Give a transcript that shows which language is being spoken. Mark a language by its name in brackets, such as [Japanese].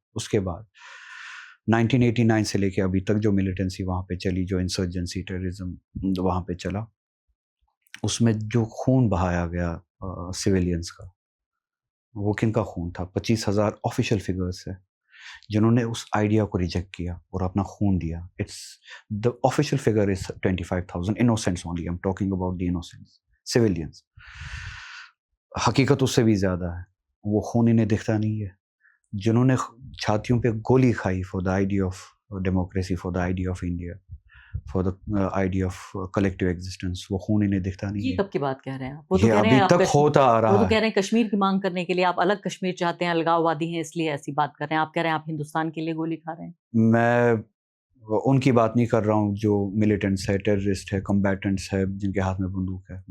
[Urdu] اس کے بعد 1989 سے لے کے ابھی تک جو ملیٹنسی وہاں پہ چلی، جو انسرجنسی ٹیررزم وہاں پہ چلا، اس میں جو خون بہایا گیا سویلینز کا، وہ کن کا خون تھا؟ 25,000 آفیشیل فگرز ہے جنہوں نے اس آئیڈیا کو ریجیکٹ کیا اور اپنا خون دیا. [English] the official figure is 25,000 innocents only. I'm talking about the innocents, civilians. [Urdu] حقیقت اس سے بھی زیادہ ہے. وہ خون انہیں دکھتا نہیں ہے. جنہوں نے چھاتیوں پہ گولی کھائی [English] for the idea of democracy, for the idea of India, for the idea of collective existence, [Urdu] وہ خون انہیں دکھتا نہیں ہے. یہ کب کی بات کہہ رہے ہیں آپ؟ وہ تو یہ کہہ رہے ہیں ابھی تک ہوتا آ رہا ہے. وہ تو کہہ رہے ہیں کشمیر کی مانگ کرنے کے لیے آپ الگ کشمیر چاہتے ہیں، الگاؤوادی ہیں اس لیے ایسی بات کر رہے ہیں. آپ کہہ رہے ہیں آپ ہندوستان کے لیے گولی کھا رہے ہیں. میں ان کی بات نہیں کر رہا ہوں جو ملیٹنٹس ہے، ٹیررسٹ ہے، کمبیٹنٹس ہے، جن کے ہاتھ میں بندوق ہے.